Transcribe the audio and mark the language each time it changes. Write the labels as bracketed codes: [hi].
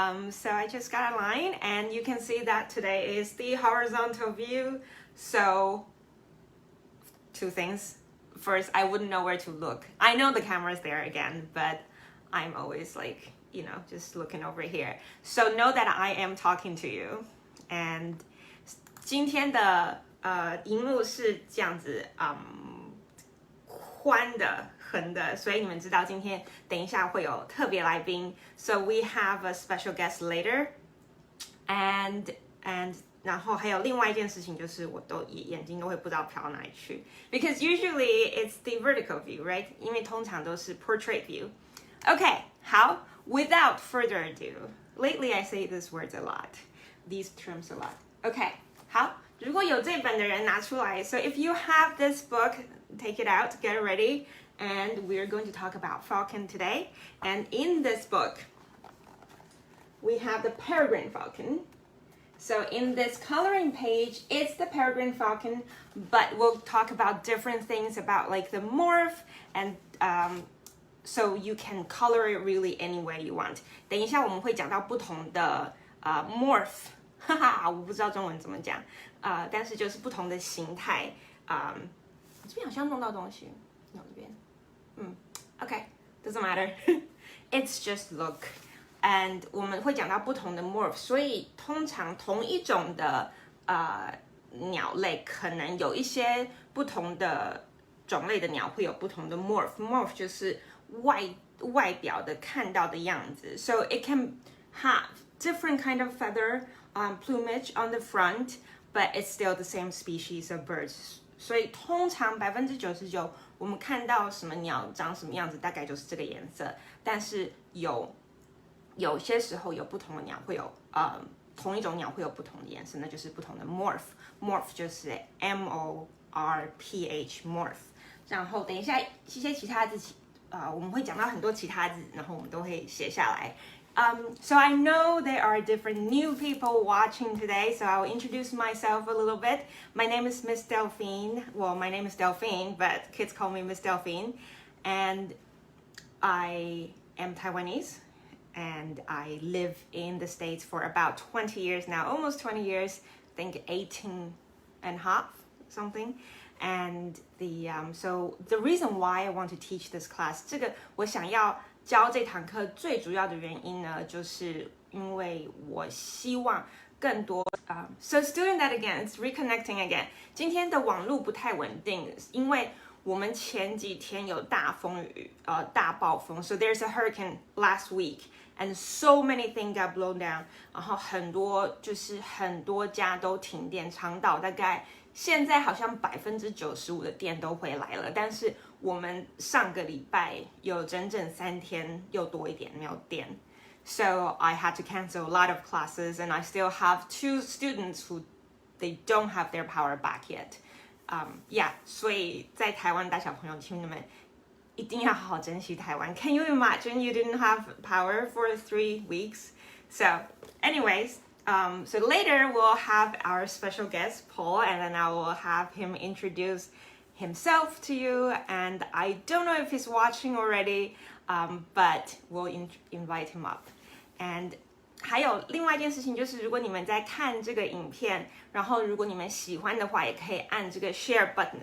[en] So I just got a line, and you can see that today is the horizontal view. So two things. First, I wouldn't know where to look. I know the camera's there again, but I'm always like, just looking over here. So know that I am talking to you. [zh] And 今天的荧幕是这样子，宽的、横的，所以你们知道今天等一下会有特别来宾。 [en] So we have a special guest later, and [zh] 然后还有另外一件事情就是我都眼睛都会不知道飘到哪里去 [en] ，because usually it's the vertical view, right? [zh] 因为通常都是 [en] portrait view. Okay, 好 ，without further ado, lately I say these words a lot, these terms a lot. Okay, [zh] 好，如果有这本的人拿出来 [en] ，so if you have this book, take it out, get ready, and we're going to talk about falcon today. And in this book, we have the peregrine falcon. So in this coloring page, it's the peregrine falcon, but we'll talk about different things about like the morph and so you can color it really any way you want. [zh] 等一下我们会讲到不同的morph， 哈哈，我不知道中文怎么讲，但是就是不同的形态。这边好像弄到东西，这边， [en] OK, doesn't matter. It's just look.And [zh] 我们会讲到不同的 morph， 所以通常同一种的鸟类，可能有一些不同的种类的鸟会有不同的 morph。morph 就是外表的看到的样子。 [en] So it can have different kind of feather plumage on the front, but it's still the same species of birds. [zh] 所以通常99%我们看到什么鸟长什么样子，大概就是这个颜色。但是有些时候有不同的鸟会有同一种鸟会有不同的颜色，那就是不同的 morph 就是 morph morph。然后等一下一些其他字我们会讲到很多其他字，然后我们都会写下来。 [en] So I know there are different new people watching today, so I'll introduce myself a little bit. My name is Miss Delphine. Well, my name is Delphine, but kids call me Miss Delphine. And I am Taiwanese.And I live in the States for about 20 years now, almost 20 years, I think 18 and a half, something. And so the reason why I want to teach this class, [zh] 这个我想要教这堂课最主要的原因呢，就是因为我希望更多 [en] So doing that again, it's reconnecting again. [zh] 今天的网络不太稳定，因为我们前几天有大风雨，大暴风 [en] So there's a hurricane last week.And so many things got blown down. [zh] 然后很多家都停电，长岛大概现在好像95%的电都回来了，但是我们上个礼拜有整整3天又多一点没有电。 [en] So I had to cancel a lot of classes, and I still have 2 students who they don't have their power back yet. [zh] Yeah, 所以在台湾大小朋友，请你们一定要好好珍惜台湾。 [en] Can you imagine you didn't have power for 3 weeks? So anyways, so later we'll have our special guest, Paul, and then I will have him introduce himself to you. And I don't know if he's watching already, but we'll invite him up. [zh] And 还有另外一件事情就是，如果你们在看这个影片，然后如果你们喜欢的话，也可以按这个 share button.